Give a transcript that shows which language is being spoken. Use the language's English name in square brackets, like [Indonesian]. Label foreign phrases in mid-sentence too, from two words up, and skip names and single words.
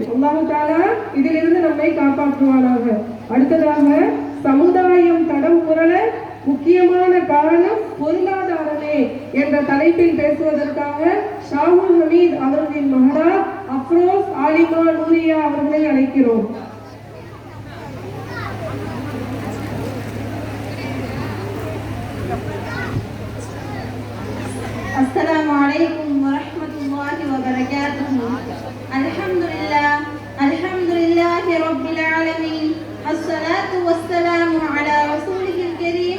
[Tamil] அல்லாஹ் தஆலா இதிலிருந்து நம்மை காப்பாற்றுவானாக. அடுத்ததாக சமுதாயம் தடம் புரள முக்கியமான காரணம் பொருளாதாரமே என்ற தலைப்பில் பேசுவதற்காக ஷாஹுல் ஹமீத் அவர்களின் மகரா அஃப்ரோஸ் ஆலிமா நூரியா அவர்களை அழைக்கிறோம். [Arabic] السلام عليكم ورحمة الله وبركاته. الحمد لله رب العالمين، الصلاة والسلام على رسوله الكريم.